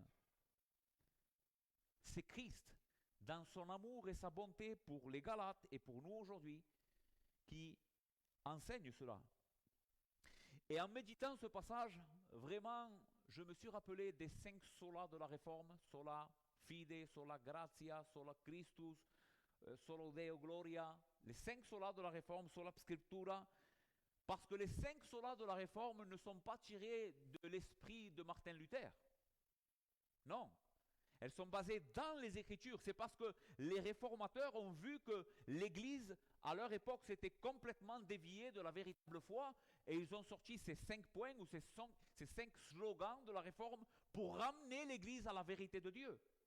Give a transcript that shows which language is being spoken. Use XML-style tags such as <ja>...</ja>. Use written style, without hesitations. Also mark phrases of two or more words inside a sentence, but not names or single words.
<fr>C'est Christ, dans son amour et sa bonté pour les Galates et pour nous aujourd'hui, qui enseigne cela. Et en méditant ce passage, vraiment, je me suis rappelé des 5 solas de la Réforme,</fr> <la>sola fide, sola gratia, sola Christus, solo Deo gloria,</la> <fr>les 5 solas de la Réforme,</fr> <la>sola scriptura,</la> <fr>parce que les 5 solas de la Réforme ne sont pas tirés de l'esprit de Martin Luther. Non. Elles sont basées dans les Écritures. C'est parce que les réformateurs ont vu que l'Église, à leur époque, s'était complètement déviée de la véritable foi et ils ont sorti ces 5 points ou ces 5 slogans de la Réforme pour ramener l'Église à la vérité de Dieu.</fr>